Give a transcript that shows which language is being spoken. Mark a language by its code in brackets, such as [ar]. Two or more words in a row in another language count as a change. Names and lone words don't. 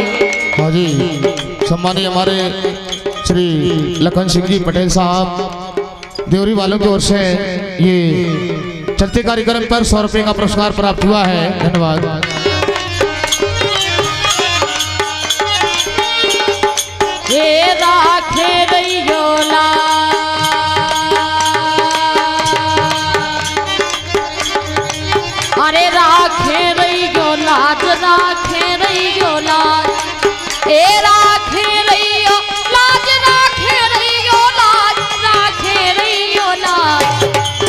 [hi] हाँ जी, सम्मानीय हमारे श्री लखन सिंह जी पटेल साहब देवरी वालों की ओर से ये चलते कार्यक्रम पर 100 रुपए का पुरस्कार प्राप्त हुआ है। धन्यवाद। ये राखे रहियो अरे राखे रहियो लाज, राखे रहियो लाज, ए राखे रहियो लाज, राखे रहियो लाज, राखे रहियो लाज।